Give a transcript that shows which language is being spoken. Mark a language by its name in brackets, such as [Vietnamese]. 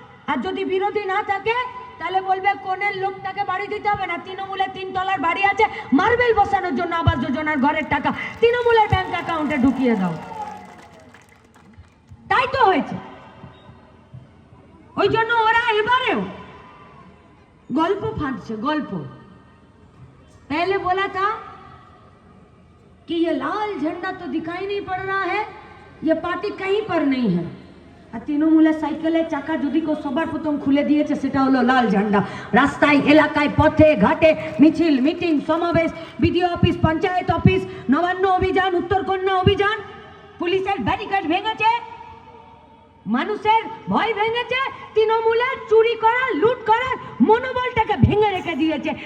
[Bangla] আর যদি বিরোধী না থাকে তাহলে বলবে কোণের লোকটাকে বাড়ি দিতে হবে না, তৃণমূলের 3 তলার বাড়ি আছে, মার্বেল বসানোর জন্য আবাস যোজনার ঘরের টাকা তৃণমূলের ব্যাংক অ্যাকাউন্টে ঢুকিয়ে দাও। তাই তো হয়েছে। ওই জন্য ওরা এবারেও गल्प फांटছে, गल्प। [Hindi] पहले बोला था कि ये लाल झंडा तो दिखाई नहीं पड़ रहा है, ये पार्टी कहीं पर नहीं है। [Bangla] তৃণমূলের সাইকেলের চাকা যদি কেউ সবার প্রথম খুলে দিয়েছে সেটা হলো লাল ঝান্ডা। রাস্তায়, এলাকায়, পথে ঘাটে মিছিল, মিটিং, সমাবেশ, BDO office, panchayat office, Nabanna অভিযান, উত্তরকন্যা অভিযান, পুলিশের ব্যারিকেড ভেঙেছে, মানুষের ভয় ভেঙেছে, তৃণমূলের চুরি করা, লুট করার মনোবলটাকে ভেঙে রেখে দিয়েছে।